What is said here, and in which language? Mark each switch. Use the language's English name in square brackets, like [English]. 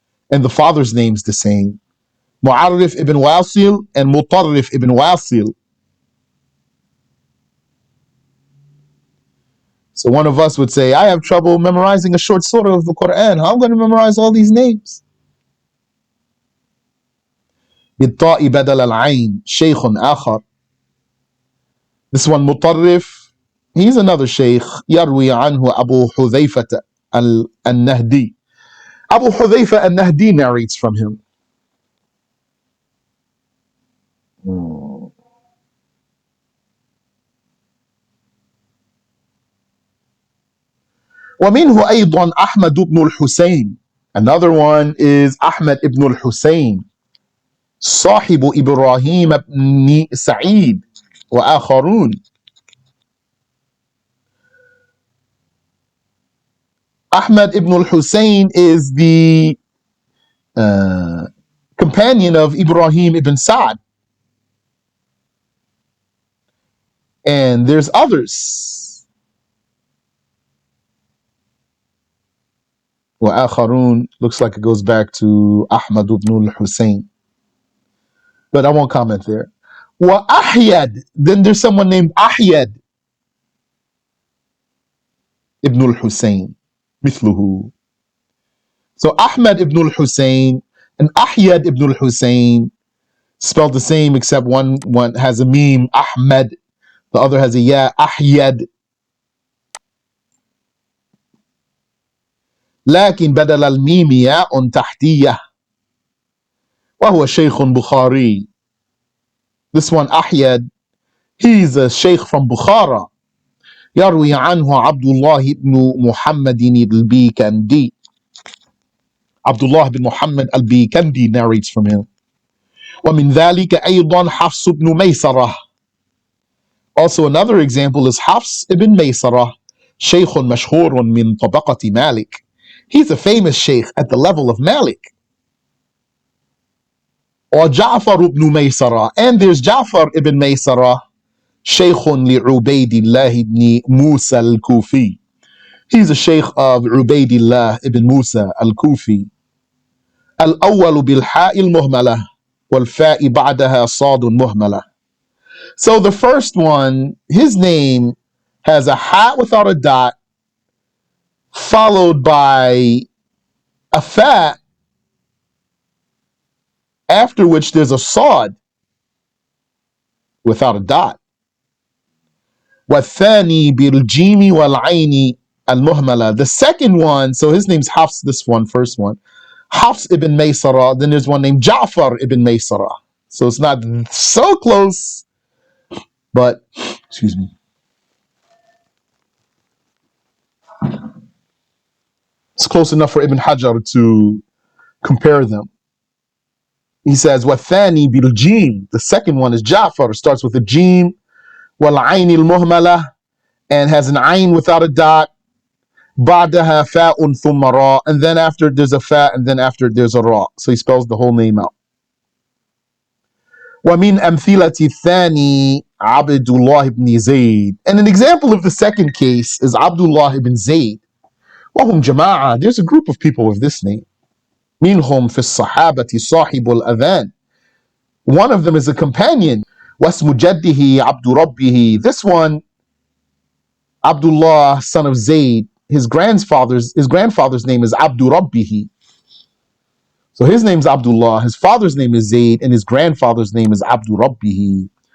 [English] And the father's name's the same. Mu'arrif ibn Wasil and Mutarrif ibn Wasil. So one of us would say, I have trouble memorizing a short surah of the Quran. How am I going to memorize all these names? [Arabic] بالطاء بدل العين شيخ آخر. [English] This one, Mutarrif, he's another sheikh. [Arabic] يروي عنه أبو حذيفة النهدي. [English] Abu Hudhayfa al-Nahdi narrates from him. [Arabic] ومنه أيضا أحمد بن الحسين. [English] Another one is Ahmad ibn al-Husayn, [Arabic] صاحب إبراهيم بن سعيد وآخرون. [English] Ahmad ibn al-Husayn is the companion of Ibrahim ibn Sa'd. And there's others. وآخرون looks like it goes back to Ahmad ibn al-Husayn. But I won't comment there. وأحيد, then there's someone named Ahyad ibn al-Husayn. [Arabic] مثله. [English] So Ahmad ibn al-Husayn and Ahyad ibn al-Husayn spelled the same, except one has a meme, Ahmad, the other has a ya, Ahyad. [Arabic] لكن بدل الميم ياء تحتية وهو شيخ بخاري. [English] This one, Ahyad, He's a sheikh from Bukhara. [Arabic] يروي عنه عبد الله بن محمد البيكندي. [English] Abdullah bin Muhammad al-Bikandi narrates from him. [Arabic] ومن ذلك أيضا حفص بن ميسرة. [English] Also another example is Hafs ibn Maysarah, [Arabic] شيخ مشهور من طبقة مالك. [English] He's a famous sheikh at the level of Malik. Or Ja'far ibn Maysarah. And there's Ja'far ibn Maysarah, [Arabic] شيخ لعبيد الله [English] ibn Musa al-Kufi. He's a sheikh of Ubaydillah ibn Musa al-Kufi. [Arabic] الأول بالحاء المهملة والفاء بعدها صاد مهملة. [English] So the first one, his name has a ha without a dot, followed by a fa, after which there's a sad without a dot. [Arabic] والثاني بالجيم والعين المهملة. [English] The second one, so his name's Hafs, this one, first one. Hafs ibn Maysara, then there's one named Ja'far ibn Maysara. So it's not so close, but, excuse me. It's close enough for Ibn Hajar to compare them. He says, [Arabic] وَالثَّانِي بِالْجِيم. [English] The second one is Ja'far. It starts with a jim. [Arabic] وَالْعَيْنِ الْمُهْمَلَةِ. [English] And has an ayn without a dot. [Arabic] بَعْدَهَا فَاءٌ ثُمَّ رَاءٌ. [English] And then after there's a fa, and then after there's a ra. So he spells the whole name out. [Arabic] وَمِنْ أَمْثِلَةِ الثَّانِي عَبْدُ اللَّهِ ibn Zayd. [English] And an example of the second case is Abdullah ibn Zayd. [Arabic] وَهُمْ جَمَاعَةٌ. [English] There's a group of people with this name. [Arabic] منهم في الصحابة صاحب الأذان. [English] One of them is a companion. [Arabic] واسم جده عبد ربه. [English] This one, Abdullah, son of Zayd, his grandfather's name is Abdu Rabbihi. So his name's Abdullah, his father's name is Zayd, and his grandfather's name is Abdu Rabbihi.